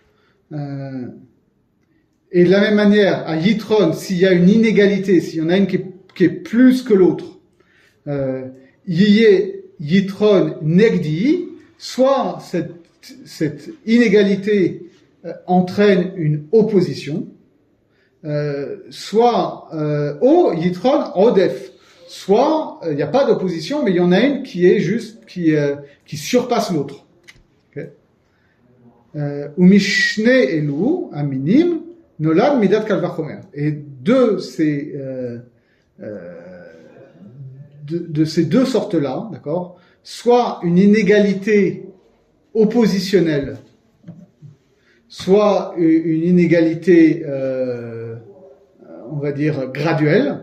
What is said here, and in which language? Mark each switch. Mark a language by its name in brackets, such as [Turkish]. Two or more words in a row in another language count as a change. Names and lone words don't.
[French] Et de la même manière, à Yitron, s'il y a une inégalité, s'il y en a une qui est plus que l'autre, [Hebrew] יהיה יתרון נגדי, [French] soit cette inégalité entraîne une opposition, soit [Hebrew] או יתרון עודף, [French] soit il n'y a pas d'opposition, mais il y en a une qui est juste qui surpasse l'autre. [Hebrew] ומשני אלו המינים נולד מדת קל וחומר. [French] Et de ces deux sortes-là, d'accord, soit une inégalité oppositionnelle, soit une inégalité, on va dire, graduelle.